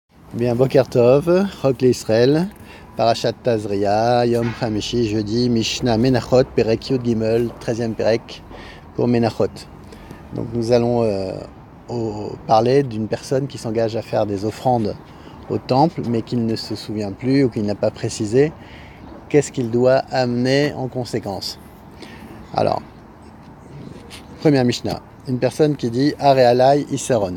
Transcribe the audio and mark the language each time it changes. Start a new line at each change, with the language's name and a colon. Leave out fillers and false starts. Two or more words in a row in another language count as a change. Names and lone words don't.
French: Bien,
Hebrew: בוקר טוב,
French: Chok l'Israël, Parashat Tazria,
Hebrew: יום חמישי,
French: jeudi, Mishnah Menachot,
Hebrew: פרק י"ג,
French: 13e Perek pour Menachot. Donc nous allons parler d'une personne qui s'engage à faire des offrandes au temple, mais qu'il ne se souvient plus ou qu'il n'a pas précisé qu'est-ce qu'il doit amener en conséquence. Alors, première Mishnah, une personne qui dit
Hebrew: הרי עלי עשרון.